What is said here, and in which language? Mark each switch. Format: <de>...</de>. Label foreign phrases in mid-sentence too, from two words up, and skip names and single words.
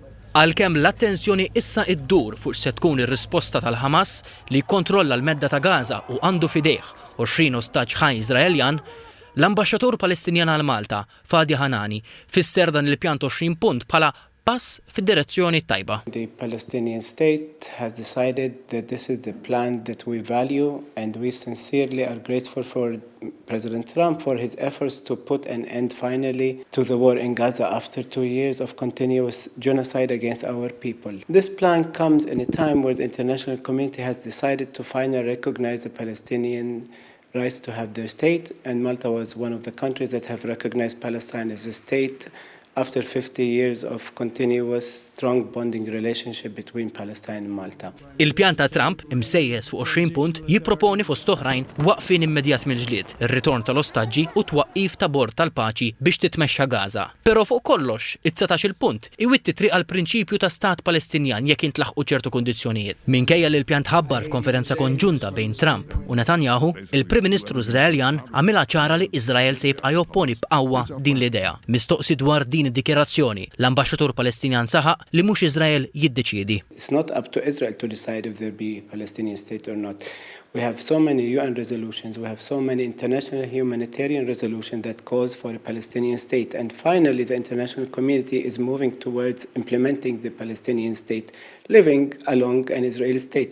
<mt>Għalkemm l-attenzjoni issa iddur fuq se tkun ir-risposta tal-Ħamas li jikkontrolla l-medda ta' Gaża u għandu fidejh 20 ostaġġ ħaj Iżraeljan, l-Ambaxxatur Palestinjan għal Malta, Fadi Hanani, fisser dan il-pjan 20 punt bħala pass fid-direzzjoni tajba.</mt> <en>The Palestinian state has decided that this is the plan that we value and we sincerely are grateful for President Trump for his efforts to put an end finally to the war in Gaza after 2 years of continuous genocide against our people. This plan comes in a time where the international community has decided to finally recognize the Palestinian rights to have their state, and Malta was one of the countries that have recognized Palestine as a state after 50 years of continuous strong bonding relationship between Palestine and Malta.</en> <mt>Il-pjan ta' Trump imsejjes fuq 20 punt jipproponi fost oħrajn waqfin immedjat mill-ġlied, ir-ritorn tal-ostaġġi u twaqqif ta' bord tal-paċi biex titmexxa Gaza. Però fuq kollox, it-19 punt iwitti triq għal prinċipju ta' stat Palestinjan jekk intlaħqu ċertu kundizzjonijiet. Minkejja li l-pjan tħabbar f'konferenza konġunta bejn Trump u Netanyahu, il-Prim Ministru Iżraeljan għamilha ċara li Iżrael se jibqa' jopponi b'qawwa din l-idea. Mistoqsi dwar din id-dikjerazzjoni, l-Ambaxxatur Palestinjan saħaq li mhux Iżrael jiddeċiedi.</mt> <en>It's not up to Israel to decide if there be a Palestinian state or not. We have so many UN resolutions, we have so many international humanitarian resolutions that calls for a Palestinian state. And finally, the international community is moving towards implementing the Palestinian state, living along an Israeli state.</en>